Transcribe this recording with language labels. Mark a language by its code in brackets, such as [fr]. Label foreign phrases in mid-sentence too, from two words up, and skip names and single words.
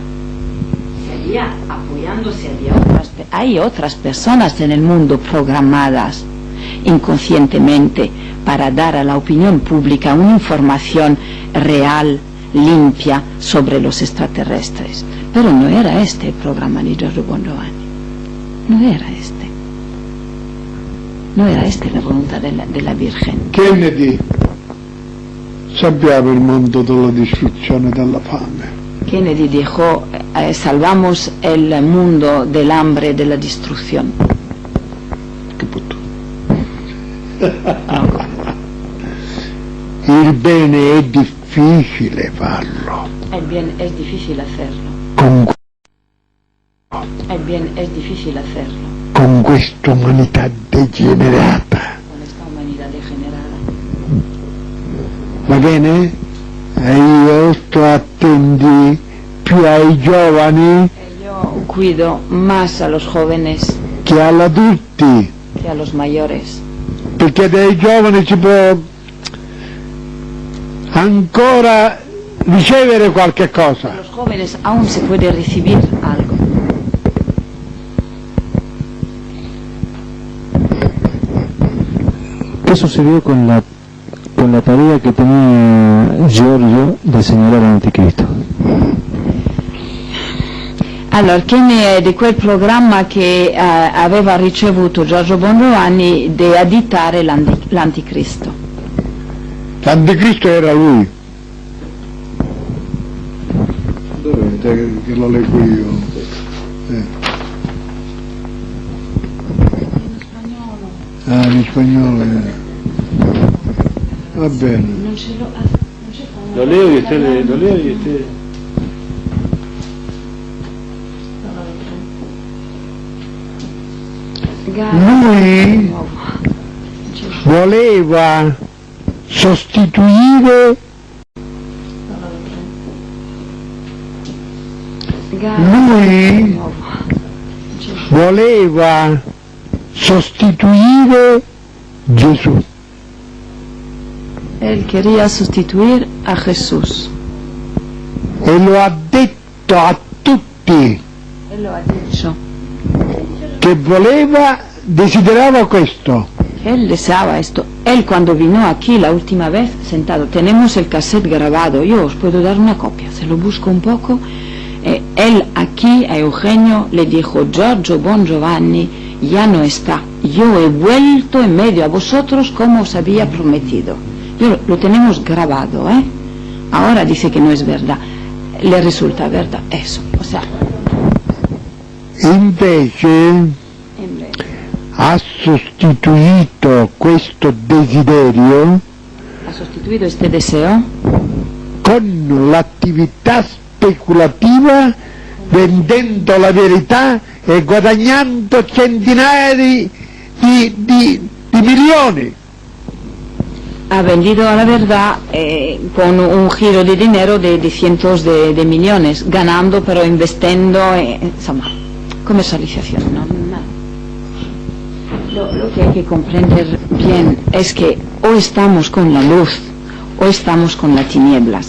[es] Seguía apoyándose, hay otras personas en el mundo programadas inconscientemente para dar a la opinión pública una información real, limpia sobre los extraterrestres. Pero no era este el programa di Giorgio Bon Giovanni. No era este. No era esta la voluntad de la Virgen. [it] Kennedy, salviamo il mondo dalla distruzione e dalla fame. [es] Kennedy dijo, salvamos el mundo del hambre y de la destrucción. Che puto. [it] Il bene è difficile farlo. [es] El bien es difícil hacerlo. El bien es difícil hacerlo. [it] Con questa umanità degenerata. [es] Con esta humanidad degenerada. [it] bene? E io sto attenti più ai giovani [es] Yo cuido más a los jóvenes [it] che agli adulti, [es] que a los mayores. [it] perché dai giovani si può ancora ricevere qualche cosa. [es] De los jóvenes aún se puede recibir algo. ¿Qué sucedió con la tarea que tenía Giorgio de señalar al anticristo? [it] Allora, che ne è di quel programma che aveva ricevuto Giorgio Bongiovanni di additare l'anticristo? L'anticristo era lui. Dov'è che lo leggo io? In spagnolo. Va bene. [es] Lo leo y usted. [it] Lui voleva sostituire Gesù. [es] Él quería sustituir a Jesús. [it] E lo ha detto a tutti [es] Él lo ha dicho. [it] che desiderava questo. [es] Él deseaba esto. Él cuando vino aquí la última vez sentado, tenemos el cassette grabado, yo os puedo dar una copia, se lo busco un poco. Él aquí a Eugenio le dijo, Giorgio Bongiovanni ya no está, yo he vuelto en medio a vosotros como os había prometido. Lo tenemos grabado, ¿eh? Ahora dice que no es verdad, le resulta verdad eso, o sea. [it] Invece ha sostituito questo desiderio [es] Ha sostituido este deseo [it] con l'attività speculativa, vendendo la verità e guadagnando centinaia di milioni. [es] ha vendido a la verdad con un giro de dinero de cientos de millones, ganando pero investiendo, insomma, comercialización. Lo que hay que comprender bien es que o estamos con la luz o estamos con las tinieblas.